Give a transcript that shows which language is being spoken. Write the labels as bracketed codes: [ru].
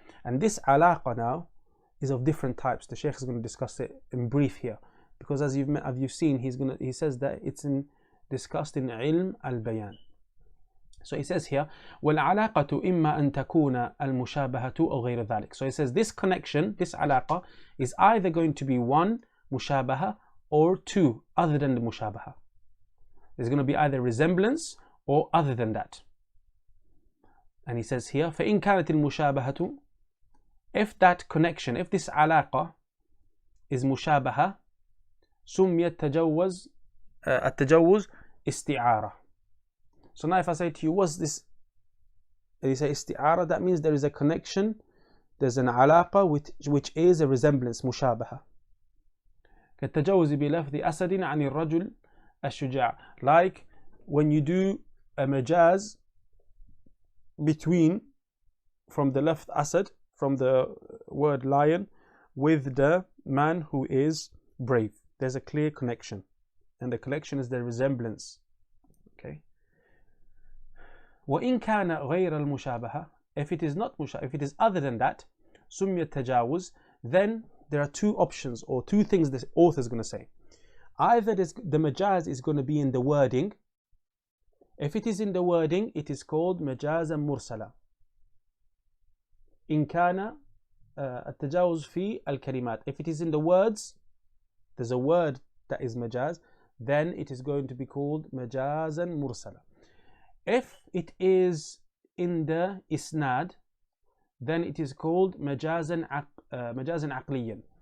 [en] And this alaqa now is of different types. The Shaykh is going to discuss it in brief here, because as you've seen, he says that it's discussed in ilm al-bayan. [ar] So he says here, وَالْعَلَاقَةُ إِمَّا أَن تَكُونَ الْمُشَابَهَةُ أَوْ غَيْرَ ذَلِكَ. [en] So he says this connection, this alaqa, is either going to be one, mushabaha, or two, other than the mushabaha. There's going to be either resemblance or other than that. And he says here, [ar] فَإِن كَانَتِ الْمُشَابَهَةُ, [en] if that connection, if this alaqa is mushabaha, [ar] سُمِّيَ التَّجَوُّزُ [en] isti'ara. So now if I say to you, what's this? And you say isti'ara, that means there is a connection, there's an alaqa which is a resemblance, mushabaha. [ar] كالتجوز بلفظ أسد عن الرجل الشجاع. [en] Like when you do a majaz between, from the left asad, from the word lion, with the man who is brave. There's a clear connection, and the connection is the resemblance. Okay. [ar] وإن كان غير المشابهة, [en] if it is not if it is other than that, [ar] سمي التجاوز, [en] then there are two options or two things the author is going to say. Either the majaz is going to be in the wording. If it is in the wording, it is called [ar] مجازا مرسلا. إن كان التجاوز في الكلمات. [en] If it is in the words, there's a word that is majaz, then it is going to be called [ar] مجازا مرسلا. [en] If it is in the isnad, then it is called [ar] مجازا عقليا.